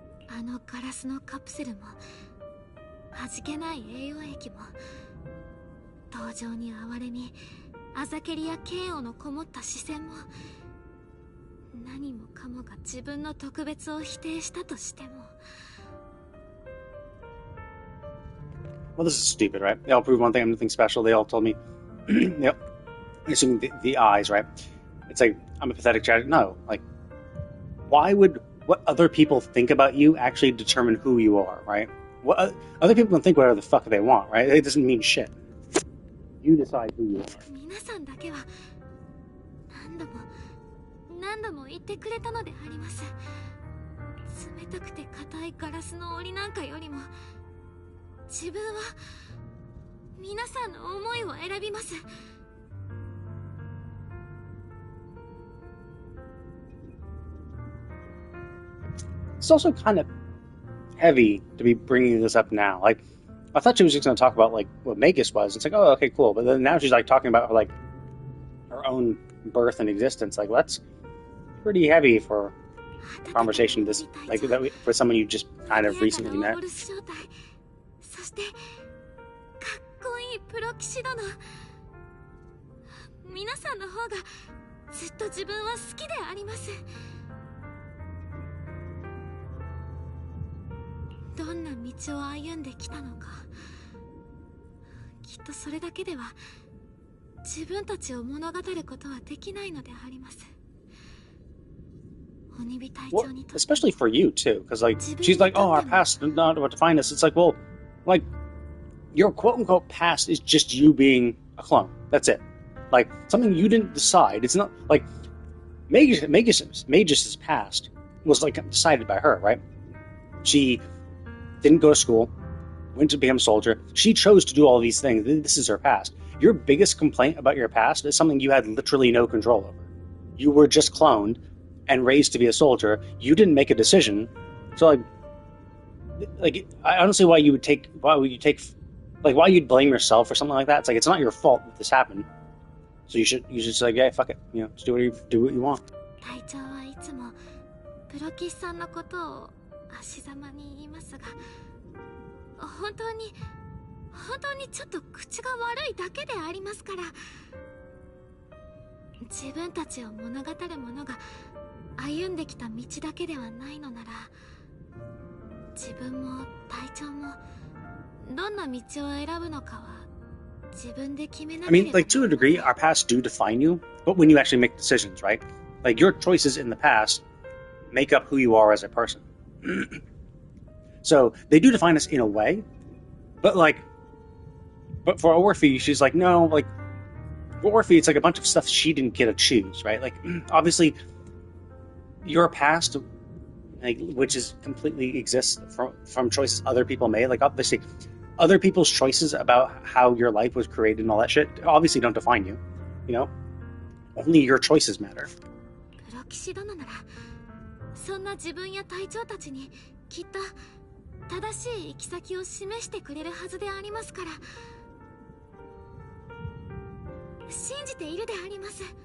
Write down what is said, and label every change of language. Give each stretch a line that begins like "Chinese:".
Japanese: あのガラスのカプセルも、味気ない栄養液も、同情に哀れみ、アザケリや嫌悪のこもった視線も、何もかもが自分の特別を否定したとしても。
English: Well, this is stupid, right? They all prove one thing, I'm nothing special. They all told me, yep, assuming the eyes, right? It's like, I'm a pathetic child. No, like, why would what other people think about you actually determine who you are, right? What other people can think whatever the fuck they want, right? It doesn't mean shit. You decide who you are.
Japanese: 皆さんだけは何度も言ってくれたのであります。冷たくて硬いガラスの檻なんかよりも、自分は皆さんの思いを選びます。
English: It's also kind of heavy to be bringing this up now. Like, I thought she was just going to talk about like what Magus was. It's like, oh, okay, cool. But then now she's like talking about her, like her own birth and existence. Like, that's pretty heavy for a conversation this like that for someone you just kind of recently met.
Japanese: そしてかっこいいプロ騎士殿。皆さんの方がずっと自分は好きであります。どんな道を歩んできたのか、きっとそれだけでは自分たちを物語ることはできないのであります。
English: Well, especially for you too, because like she's like, oh, our past is not what define us. It's like, well, like your quote unquote past is just you being a clone. That's it. Like something you didn't decide. It's not like Magus's past was like decided by her, right? She didn't go to school, went to become a soldier. She chose to do all these things. This is her past. Your biggest complaint about your past is something you had literally no control over. You were just cloned and raised to be a soldier. You didn't make a decision. So like I don't see why you'd blame yourself or something like that. It's like, it's not your fault that this happened. So you should say, like, yeah, fuck it, you know, just do what you want.
Japanese: 隊長はいつもプロ騎士さんのことを足ざまに言いますが、本当にちょっと口が悪いだけでありますから。自分たちを物語るものが 歩んできた道だけではないのなら、自分も隊長もどんな道を選ぶのかは自分で決めなければ。
English: I mean, like, to a degree, our past do define you, but when you actually make decisions, right? Like, your choices in the past make up who you are as a person. So, they do define us in a way, but for Orphe, she's like, no, like, for Orphe, it's like a bunch of stuff she didn't get to choose, right? Like, obviously, your past, like, which is completely exists from choices other people made, like, obviously other people's choices about how your life was created and all that shit obviously don't define you, you know? Only your choices matter.
Japanese: プロ騎士殿ならそんな自分や隊長たちにきっと正しい行き先を示してくれるはずでありますから、信じているであります。